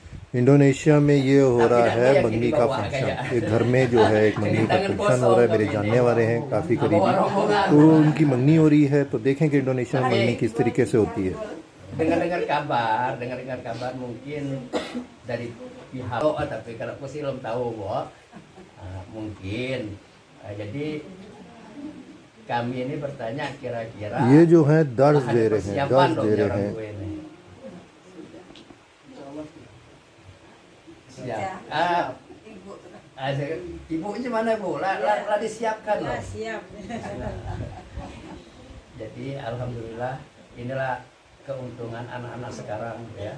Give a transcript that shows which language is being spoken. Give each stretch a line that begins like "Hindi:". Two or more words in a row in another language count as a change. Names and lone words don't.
Hindi: इंडोनेशिया में ये हो रहा है मंगनी का फंक्शन। एक घर में जो है एक मंगनी का फंक्शन हो रहा है। मेरे जानने वाले हैं काफ़ी करीबी, तो उनकी मंगनी हो रही है। तो देखें कि इंडोनेशिया में मंगनी किस तरीके से होती है।
Indonesian: dengar-dengar kabar mungkin dari pihak tapi kalau aku sih belum tahu mungkin jadi kami ini bertanya kira-kira
Hindi: ये जो है दर्ज दे रहे हैं
Indonesian: ibunya mana Bu? Lah disiapkan loh. Siap. Jadi alhamdulillah inilah keuntungan anak-anak sekarang ya.